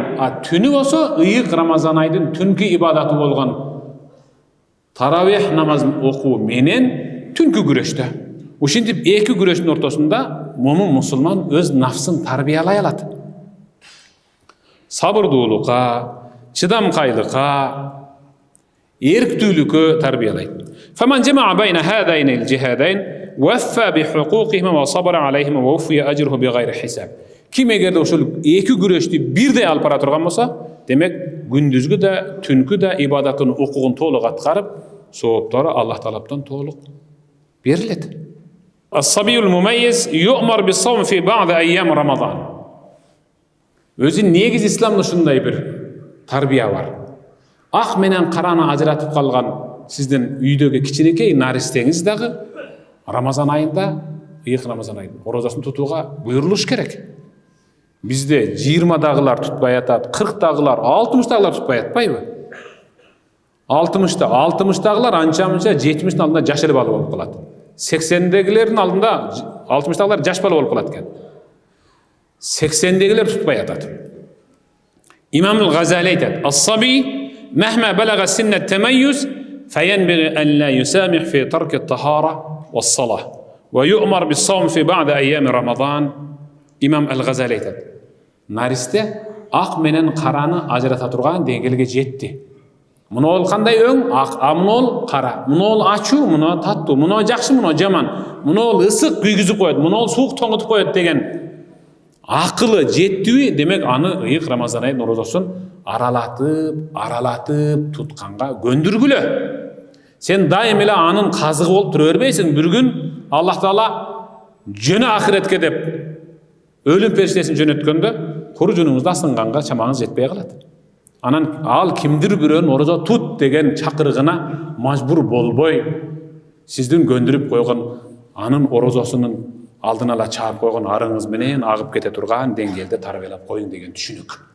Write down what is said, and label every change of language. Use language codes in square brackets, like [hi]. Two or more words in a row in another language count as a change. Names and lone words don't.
[ky] Түнү болсо ыйык Рамазан айдын түнкү ибадаты болгон таравих намазын окуу менен Түнкү күрөштө. Ушинтип эки күрөштүн ортосунда момун мусулман өз нафсын тарбиялай алат. Сабырдуулукка, чыдамкайлыкка, эрктүүлүккө тарбиялайт. [ar] فمن جمع بين هذين الجهادين وفى بحقوقهما وصبر عليهما ووفي أجره بغير حساب. [ky] Kim egerde ошол эки күрөштү бирдей алып бара турган болсо, демек күндүзгү да, түнкү да ибадаттын укугун толук аткарып, сооптору Аллах тараптан толук берилет. [ar] الصبي المميز يؤمر بالصوم في بعض أيام رمضان. [ky] Өзү негиз исламда ушундай бир тарбия бар. Ак менен караны ажыратып калган сиздин үйдөгү кичинекей наристеңиз дагы Рамазан айында, ыйык Рамазан айында орозасын тутууга буйрулуш керек. Бизде 20-дагылар тутпай атат, 40-дагылар, 60-дагылар тутпай атпайбы? 60-дагылар анча-мынча 70-дин алдында жаш эле бала болуп калат. 80-дегилердин алдында 60-дагылар жаш бала болуп калат экен. 80-дегилер тутпай атат. İmam el-Gazali aytат: [ar] "الصبي مهما بلغ سن التمييز فينبغي أن لا يسامح في ترك الطهارة والصلاة ويؤمر بالصوم في بعض أيام رمضان." [ky] İmam el-Gazali aytат: "Narisте ак менен караны ажырата турган деңгээлге жетти. Муну ол кандай өң, ак, муну ол кара, муну ол ачуу, муну таттуу, муну жакшы, муну жаман, муну ол ысык күйгүзүп коет, муну ол суук тоңутуп коет" деген акылы жеттиби, демек аны ыйык Рамазан айынын орозосун аралатып тутканга көндүргүлө. Сен дайым эле анын казыгы болуп тура бербейсиң. Bir gün Аллах Таала жөнө ахиретке деп өлүм периштесин жөнөткөндө куржунуңузду асынганга чамаңыз жетпей калат. Анан ал кимдир бирөөнүн орозо тут деген чакырыгына мажбур болбой, сиздин көндүрүп койгон анын орозосунун алдын ала чаап койгон арыңыз менен агып кете турган деңгээлде тарбиялап коюң деген түшүнүк.